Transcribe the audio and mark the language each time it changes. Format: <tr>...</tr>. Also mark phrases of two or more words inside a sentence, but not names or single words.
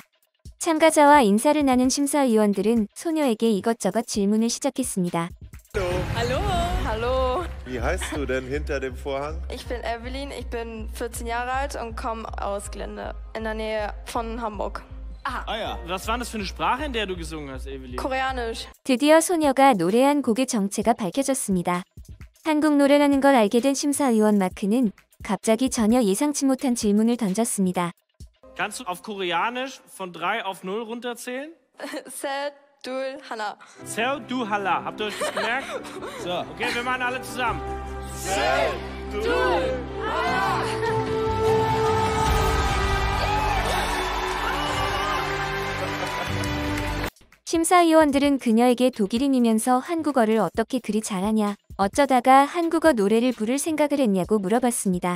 <ko>참가자와 인사를 나눈 심사위원들은 소녀에게 이것저것 질문을 시작했습니다.</ko> <de>Hallo. Hallo, Wie heißt du denn hinter dem Vorhang? ich bin Evelyn, ich bin 14 Jahre alt und komme aus Glende in der Nähe von Hamburg. Ah ja. Was war das für eine Sprache, in der du gesungen hast, Evelyn? Koreanisch.</de> <ko>드디어 소녀가 노래한 곡의 정체가 밝혀졌습니다. 한국 노래라는 걸 알게 된 심사위원 마크는 갑자기 전혀 예상치 못한 질문을 던졌습니다.</ko> <de>Kannst du auf Koreanisch von 3 auf 0 runterzählen?</de> <ko>셋, 둘, 하나. 셋 둘 하나.</ko> <de>Habt ihr euch das gemerkt? So, okay, wir machen alle zusammen.</de> <ko>심사위원들은 그녀에게 독일인이면서 한국어를 어떻게 그리 잘하냐, 어쩌다가 한국어 노래를 부를 생각을 했냐고 물어봤습니다.</ko>